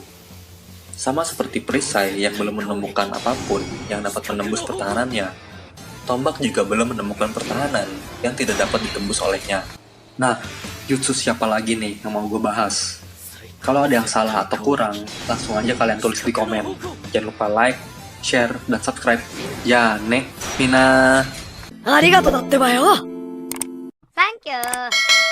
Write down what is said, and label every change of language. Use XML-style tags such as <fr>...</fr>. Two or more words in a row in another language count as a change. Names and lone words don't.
<id>Sama seperti perisai yang belum menemukan apapun yang dapat menembus pertahanannya, tombak juga belum menemukan pertahanan yang tidak dapat ditembus olehnya. Nah, jutsu siapa lagi nih yang mau gue bahas? Kalau ada yang salah atau kurang, langsung aja kalian tulis di komen. Jangan lupa</id> <en>like, share,</en> <id>dan subscribe.</id> <ja>じゃ、ね、みんな. ありがとうだってばよ。サンキュー。</ja>